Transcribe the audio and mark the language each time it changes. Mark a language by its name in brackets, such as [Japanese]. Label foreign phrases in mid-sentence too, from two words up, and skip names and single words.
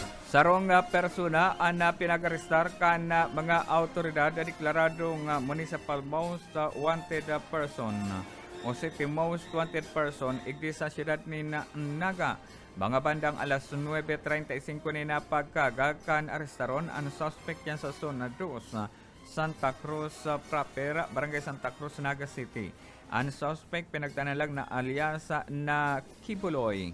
[Bikol] Sarong persona ang pinag-arestar kan mga autoridad na deklaradong [English] municipal most wanted person [Bikol] o [English] city most wanted person [Bikol] igdi sa siyudad ni Naga. Mga bandang alas 9:35 ni na pagkagakan arestaron ang suspect yan sa zona 2 Santa Cruz proper, Barangay Santa Cruz, Naga City. Ang suspect pinagtanalag na alias na Kibuloy.